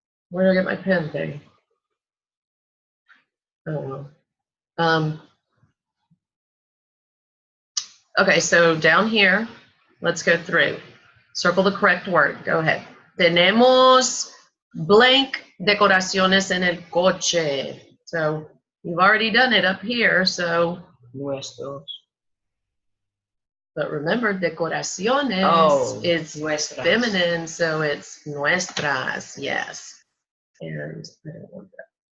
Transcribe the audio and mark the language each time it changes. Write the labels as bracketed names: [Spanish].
[English] Where did I get my pen thing? Oh, well. Okay, so down here, let's go through. Circle the correct word. Go ahead. [Spanish] Tenemos blank decoraciones en el coche. [English] So you've already done it up here, so. [Spanish] Nuestros. [English] But remember, decoraciones is [Spanish] nuestras. [English] feminine, so it's [Spanish] nuestras, [English] yes. And I don't want that.